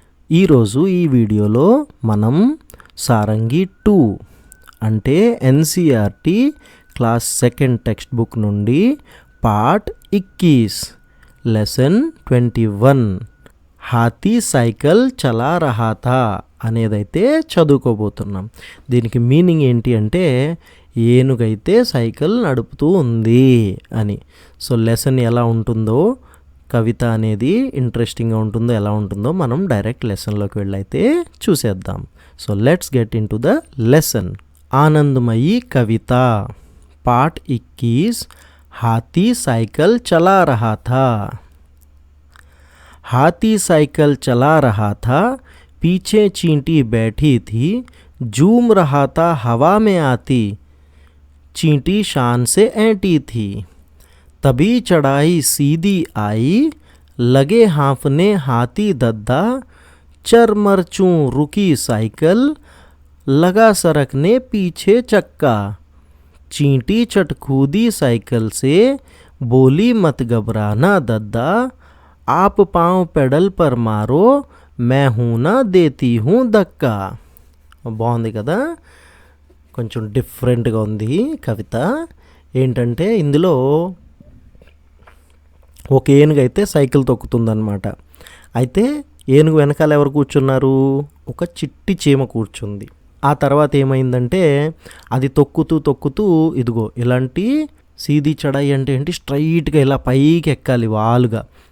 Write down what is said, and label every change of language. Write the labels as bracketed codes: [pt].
[te] ఈరోజు ఈ వీడియోలో మనం సారంగి 2 అంటే ఎన్సీఆర్టీ క్లాస్ 2 టెక్స్ట్ బుక్ నుండి పార్ట్ 21 లెసన్ 21 హాతీ సైకిల్ చలా రహా థా అనేదైతే చదువుకోబోతున్నాం. దీనికి మీనింగ్ ఏంటి అంటే ఏనుగైతే సైకిల్ నడుపుతూ ఉంది అని. సో లెసన్ ఎలా ఉంటుందో, కవిత అనేది ఇంట్రెస్టింగ్గా ఉంటుందో ఎలా ఉంటుందో మనం డైరెక్ట్ లెసన్లోకి వెళ్ళైతే చూసేద్దాం. [en] So let's get into the lesson. [hi] ఆనందమయీ Kavitha part 21 हाथी साइकिल चला रहा था. हाथी साइकिल चला रहा था, पीछे चींटी बैठी थी, झूम रहा था हवा में आती, चींटी शान से ऐंठी थी. तभी चढ़ाई सीधी आई, लगे हाँफने हाथी दद्दा, चर मरचूं रुकी साइकिल, लगा सरकने पीछे चक्का. चींटी चटकूदी साइकिल से, बोली मत घबराना दद्दा, आप पाँव पेडल पर मारो, मैं हूँ ना देती हूँ धक्का. [te] బాగుంది కదా, కొంచెం డిఫరెంట్గా ఉంది కవిత. ఏంటంటే ఇందులో ఒక ఏనుగు అయితే సైకిల్ తొక్కుతుందన్నమాట. అయితే ఏనుగు వెనకాల ఎవరు కూర్చున్నారు? ఒక చిట్టి చీమ కూర్చుంది. ఆ తర్వాత ఏమైందంటే అది తొక్కుతూ ఇదిగో ఇలాంటి సీదీ చడాయి అంటే ఏంటి, స్ట్రైట్గా ఇలా పైకి ఎక్కాలి వాలుగా.